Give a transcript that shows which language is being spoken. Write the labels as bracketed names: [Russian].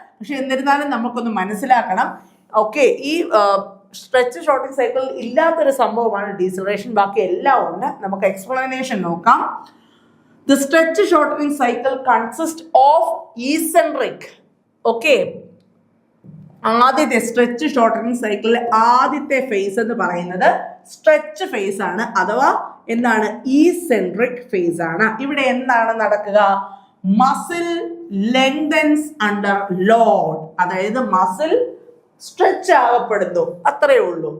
[Malayalam] പക്ഷെ എന്നിരുന്നാലും നമുക്കൊന്ന് മനസ്സിലാക്കണം. ഓക്കെ, ഈ സ്ട്രെച്ച് ഷോർട്ടനിങ് സൈക്കിൾ ഇല്ലാത്തൊരു സംഭവമാണ് ഡീസിലറേഷൻ. ബാക്കി എല്ലാം ഉണ്ട്. നമുക്ക് എക്സ്പ്ലനേഷൻ നോക്കാം. [English] The stretch shortening cycle consists of eccentric. [Malayalam] Okay, ആദ്യത്തെ സ്ട്രെച്ച് ഷോർട്ടനിങ് സൈക്കിളിലെ ആദ്യത്തെ ഫേസ് എന്ന് പറയുന്നത് സ്ട്രെച്ച് ഫേസ് ആണ്, അഥവാ എന്താണ്, ഈസെൻട്രിക് ഫേസ് ആണ്. ഇവിടെ എന്താണ് നടക്കുക? [English] muscle lengthens under load, [Malayalam] അതായത് മസിൽ സ്ട്രെച്ച് ആകപ്പെടുന്നു, അത്രയേ ഉള്ളൂ.